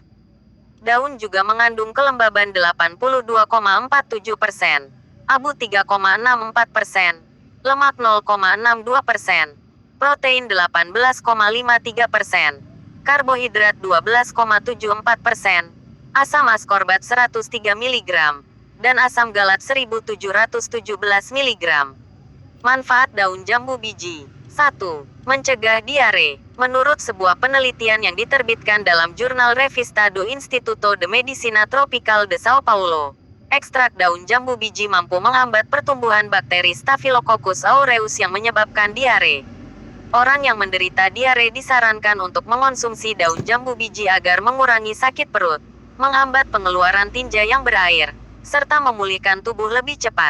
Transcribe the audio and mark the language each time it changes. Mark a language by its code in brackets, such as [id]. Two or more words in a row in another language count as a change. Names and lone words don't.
[id] Daun juga mengandung kelembaban 82,47%, abu 3,64%, lemak 0,62%, protein 18,53%, karbohidrat 12,74%, asam askorbat 103 mg, dan asam galat 1717 mg. Manfaat daun jambu biji. 1. Mencegah diare. Menurut sebuah penelitian yang diterbitkan dalam jurnal Revista do Instituto de Medicina Tropical de Sao Paulo, ekstrak daun jambu biji mampu menghambat pertumbuhan bakteri Staphylococcus aureus yang menyebabkan diare. Orang yang menderita diare disarankan untuk mengonsumsi daun jambu biji agar mengurangi sakit perut, menghambat pengeluaran tinja yang berair, serta memulihkan tubuh lebih cepat.